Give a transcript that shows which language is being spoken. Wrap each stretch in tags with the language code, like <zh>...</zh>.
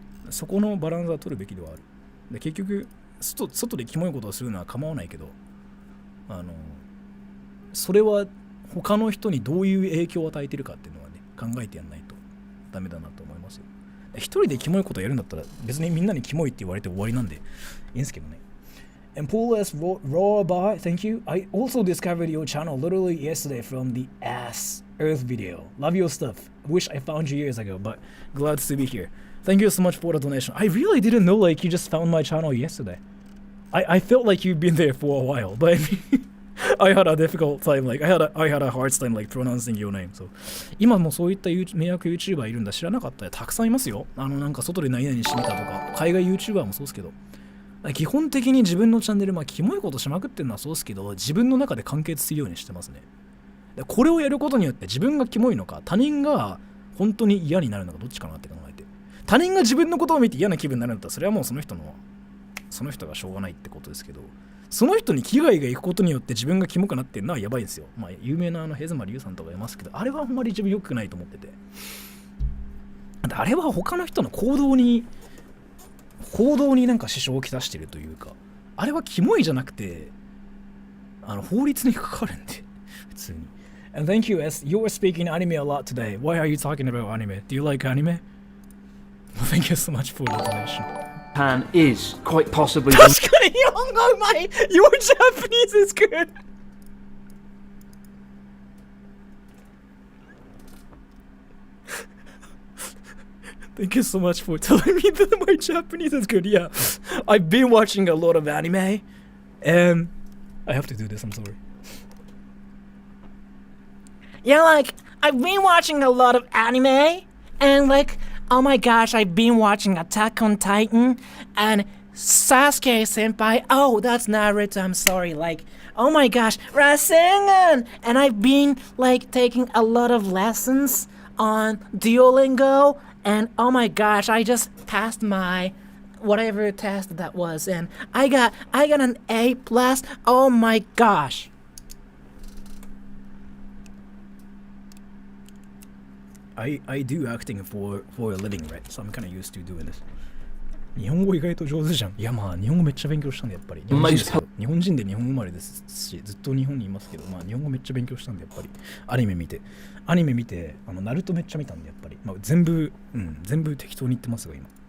<ja>そこのバランスは取るべきではある。で結局外でキモいことをするのは構わないけど、それは他の人にどういう影響を与えてるかっていうのはね、考えてやんないとダメだなと思いますよ。一人でキモいことをやるんだったら別にみんなにキモいって言われて終わりなんでいいんですけどね。</ja> <en>And Paul S. Raw by, thank you. I also discovered your channel literally yesterday from the Ass Earth video. Love your stuff. Wish I found you years ago, but glad to be here. Thank you so much for the donation. I really didn't know like you just found my channel yesterday. I felt like you've been there for a while, but I mean, I had a difficult time, like I had a hard time like pronouncing your name.</en> <ja>So 今もそういった迷惑 YouTuber いるんだ知らなかったよ。たくさんいますよ。なんか外で何々してみたとか、海外 YouTuber もそうですけど、基本的に自分のチャンネル、まあキモいことしまくってるのはそうですけど、自分の中で完結するようにしてますね。これをやることによって自分がキモいのか、他人が本当に嫌になるのかどっちかなって考えて、他人が自分のことを見て嫌な気分になるんだったら、それはもうその人がしょうがないってことですけど、その人に危害がいくことによって自分がキモくなってるのはやばいんですよ。まあ有名なヘズマリュウさんとかいますけど、あれはあんまり自分良くないと思ってて、あれは他の人の行動になんか支障をきたしてるというか、あれはキモいじゃなくて法律に関わるんで普通に。</ja> <en>And thank you, as you're speaking anime a lot today. Why are you talking about anime? Do you like anime? Well, thank you so much for the donation. Japan is quite possibly</en> <ja>確かに日本語うまい</ja> <en>Your Japanese is good. Thank you so much for telling me that my Japanese is good. Yeah, I've been watching a lot of anime, and I have to do this. I'm sorry. Yeah, like, I've been watching a lot of anime, and like, oh my gosh, I've been watching Attack on Titan, and Sasuke senpai, oh, that's Naruto, I'm sorry, like, oh my gosh, Rasengan! And I've been, like, taking a lot of lessons on Duolingo, and oh my gosh, I just passed my whatever test that was, and I got an A+, oh my gosh. I do acting for a living, right? So I'm kind of used to doing this.</en> <ja>日本語意外と上手じゃん。いやまあ日本語めっちゃ勉強したんでやっぱり。日本人で日本生まれですし、ずっと日本にいますけど、まあ日本語めっちゃ勉強したんでやっぱり。アニメ見て、ナルトめっちゃ見たんでやっぱり。まあ全部適当に言ってますが今。</ja>